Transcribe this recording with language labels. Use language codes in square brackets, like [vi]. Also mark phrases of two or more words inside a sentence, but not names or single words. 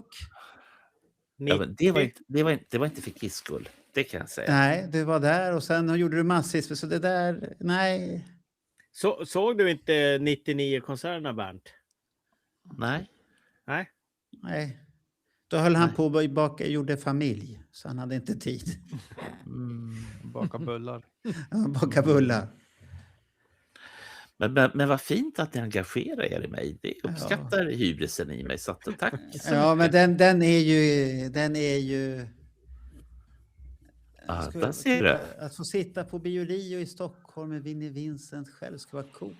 [sv] Ja, men det var inte för Kiss skull. Det kan jag säga. Nej, du var där och sen gjorde du massvis. Så det där, nej. Såg du inte 99-konserterna, Bernt? Nej. Nej. Då höll han på och gjorde familj. Så han hade inte tid. Baka bullar. Baka bullar. Men vad fint att ni engagerar er i mig. Det uppskattar hybrisen i mig. Så att, tack så Ja, mycket. men den är ju... Ja, där ser du. Att få sitta på Bio Rio i Stockholm med Vinnie Vincent själv ska vara coolt.